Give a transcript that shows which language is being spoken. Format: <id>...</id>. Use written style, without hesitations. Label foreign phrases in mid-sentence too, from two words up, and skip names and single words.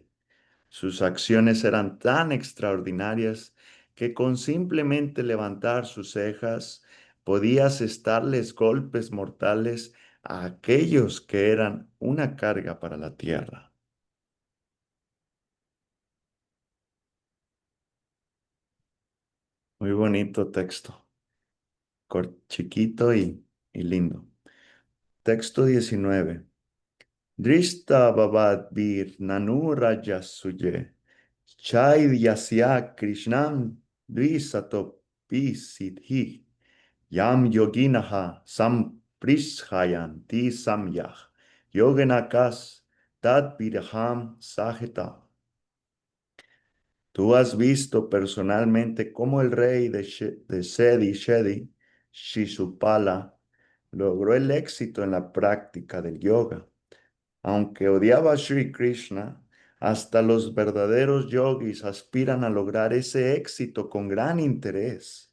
<es>Sus acciones eran tan extraordinarias que con simplemente levantar sus cejas podía asestarles golpes mortales a aquellos que eran una carga para la tierra. Muy bonito texto, chiquito y lindo. Texto 19.</es> <sa>Drishta bhavat vir nanu raja suje, chaidhyasya krishnam dvisatopi siddhi. Yam yoginaha samprishhayanti samyah yogenakas tad vidham sahita.</sa> <es>Tú has visto personalmente cómo el rey de Sedi Shedi, Shishupala, logró el éxito en la práctica del yoga. Aunque odiaba a Sri Krishna, hasta los verdaderos yogis aspiran a lograr ese éxito con gran interés.</es>